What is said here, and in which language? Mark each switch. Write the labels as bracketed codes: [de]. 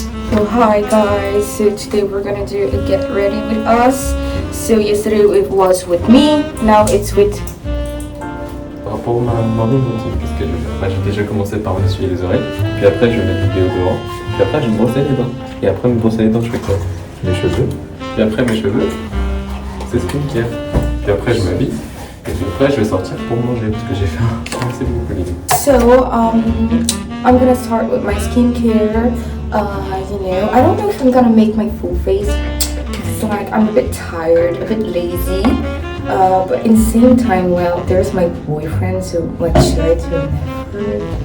[en] So hi guys, so today we're gonna do a get ready with us. So yesterday it was with me, now it's with... [fr] Par rapport au morning routine, qu'est-ce que je vais faire? J'ai déjà commencé par m'essuyer les oreilles, puis après je vais mettre du déodorant, puis après je vais me brosser les dents. Et après me brosser les dents, je fais quoi? Mes cheveux, puis après mes cheveux, c'est skincare. Puis après je m'habille, et puis après je vais sortir pour manger, parce que j'ai faim. C'est beaucoup libre. [en] So, I'm gonna start with my skincare. You know, I don't know if I'm gonna make my full face. It's like I'm a bit tired, a bit lazy. But in the same time, well, there's my boyfriend, so like, should I do never?